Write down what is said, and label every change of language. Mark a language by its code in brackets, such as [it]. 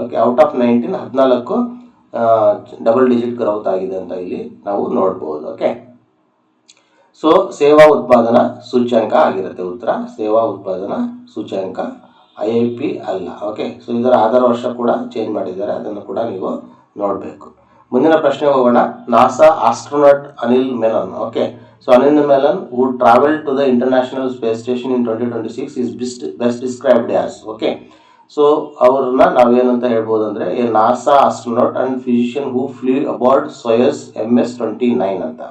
[kn] Okay, out of 19 14 double digit growth ಆಗಿದೆ ಅಂತ ಇಲ್ಲಿ ನಾವು ನೋಡ್ಬೋದು. ಓಕೆ, ಸೊ ಸೇವಾ ಉತ್ಪಾದನಾ ಸೂಚ್ಯಂಕ ಆಗಿರುತ್ತೆ ಉತ್ತರ. ಸೇವಾ ಉತ್ಪಾದನಾ ಸೂಚ್ಯಂಕ IIP ಅಲ್ಲ. ಓಕೆ, ಸೊ ಇದರ ಆಧಾರ ವರ್ಷ ಕೂಡ ಚೇಂಜ್ ಮಾಡಿದ್ದಾರೆ, ಅದನ್ನು ಕೂಡ ನೀವು ನೋಡಬೇಕು. ಮುಂದಿನ ಪ್ರಶ್ನೆ ಹೋಗೋಣ. NASA astronaut Anil Menon. [en] Okay, so Anil Menon who traveled to the International Space Station in 2026 is best described as. Okay, so [kn] ಅವ್ರನ್ನ ನಾವೇನಂತ ಹೇಳ್ಬೋದು ಅಂದರೆ [en] A NASA astronaut and physician who flew aboard Soyuz MS-29 ಅಂತ.